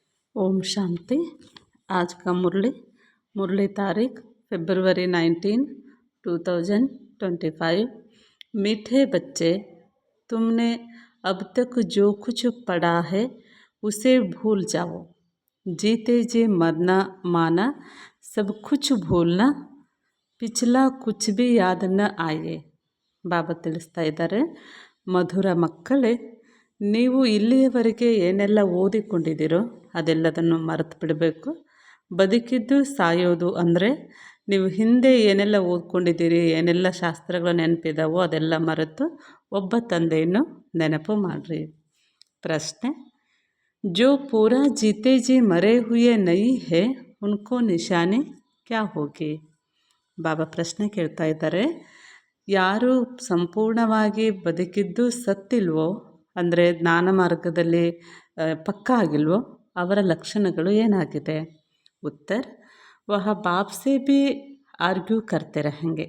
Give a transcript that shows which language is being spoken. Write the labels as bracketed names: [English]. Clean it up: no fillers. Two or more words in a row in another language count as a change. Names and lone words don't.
[Hindi] ओम शांति। आज का मुरली तारीख फरवरी 19, 2025। मीठे बच्चे, तुमने अब तक जो कुछ पढ़ा है उसे भूल जाओ। जीते जी मरना माना, सब कुछ भूलना, पिछला कुछ भी याद न आए। [Kannada] ಬಾಬಾ ತಿಳಿಸ್ತಾ ಇದ್ದಾರೆ, ಮಧುರ ಮಕ್ಕಳೇ, ನೀವು ಇಲ್ಲಿಯವರೆಗೆ ಏನೆಲ್ಲ ಓದಿಕೊಂಡಿದ್ದೀರೋ ಅದೆಲ್ಲದನ್ನು ಮರೆತು ಬಿಡಬೇಕು. ಬದುಕಿದ್ದು ಸಾಯೋದು ಅಂದರೆ ನೀವು ಹಿಂದೆ ಏನೆಲ್ಲ ಓದ್ಕೊಂಡಿದ್ದೀರಿ, ಏನೆಲ್ಲ ಶಾಸ್ತ್ರಗಳು ನೆನಪಿದಾವೋ ಅದೆಲ್ಲ ಮರೆತು ಒಬ್ಬ ತಂದೆಯನ್ನು ನೆನಪು ಮಾಡಿರಿ. ಪ್ರಶ್ನೆ, [Hindi] जो पूरा जीते जी मरे हुए नहीं है उनको निशानी क्या होगी? [Kannada] ಬಾಬಾ ಪ್ರಶ್ನೆ ಕೇಳ್ತಾ ಇದ್ದಾರೆ, ಯಾರು ಸಂಪೂರ್ಣವಾಗಿ ಬದುಕಿದ್ದು ಸತ್ತಿಲ್ವೋ, ಅಂದರೆ ಜ್ಞಾನ ಮಾರ್ಗದಲ್ಲಿ ಪಕ್ಕಾ ಆಗಿಲ್ವೋ, ಅವರ ಲಕ್ಷಣಗಳು ಏನಾಗಿದೆ? [Hindi] ಉತ್ತರ, वह बाप से भी आर्ग्यू करते रहेंगे.